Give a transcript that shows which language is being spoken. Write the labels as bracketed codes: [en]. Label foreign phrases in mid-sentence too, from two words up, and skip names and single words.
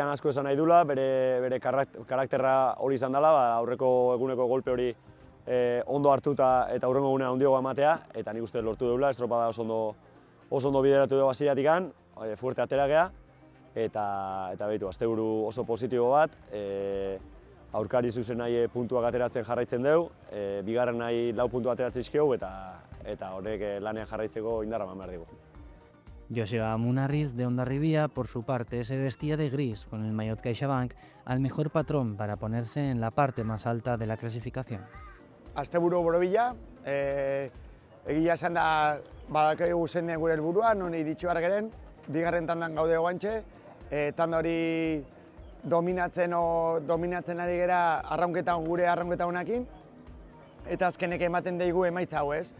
[eu] asko esan nahi dula, bere karakterra hori izan dela, aurreko eguneko golpe hori ondo hartuta eta urrengo egunean ondioa ematea, eta nik uste lortu deula, estropada oso ondo bideratu dugu hasieratik, fuerte atera gea, eta behitu, asteburu oso positibo bat, aurkari zuzen nahi puntuak ateratzen jarraitzen dugu, bigarren nahi 4 puntu ateratzen izkiogu eta horrek lanean jarraitzeko indarra eman behar dugu. [es] Joseba Munarriz de Hondarribia, por su parte, se vestía de gris con el maillot CaixaBank al mejor patrón para ponerse en la parte más alta de la clasificación. [eu] Asteburu borobila, egia esan da badakigu zein den gure helburua, non iritsi behar geren, bigarren tandan gaude guantxe, tanda hori dominatzen ari gera gure arraunketa honekin, eta azkenek ematen daigu emaitza hau ez.